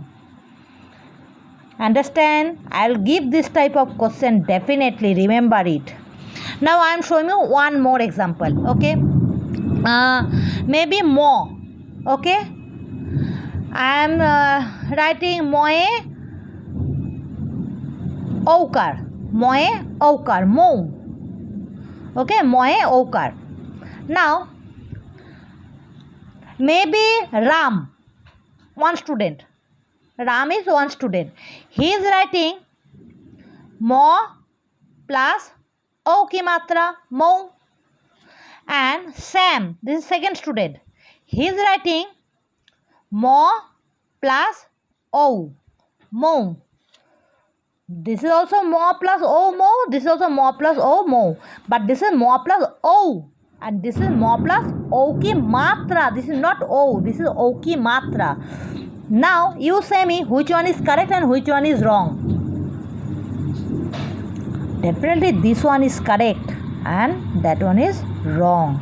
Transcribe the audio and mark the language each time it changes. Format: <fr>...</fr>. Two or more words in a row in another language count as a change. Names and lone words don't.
<en>Understand? I'll give this type of question definitely. Remember it. Now I am showing you one more example. Okay. Maybe mo. Okay. I am writing</en> <hi>मो औकार. मो औकार। मो। Okay। मो औकार.</hi> <en>Now maybe Ram, one student. Ram is one student. He is writing mo plus</en> <hi>ओ की मात्रा,</hi> <en>mo. And Sam, this is second student. He is writing mo plus o, mo. This is also mo plus o, mo. This is also mo plus o, mo. But this is mo plus o. And this is mo plus</en> <hi>ओ की मात्रा.</hi> <en>This is not o. This is</en> <hi>ओ की मात्रा.</hi> <en>Now you say me which one is correct and which one is wrong. Definitely this one is correct and that one is wrong.</en>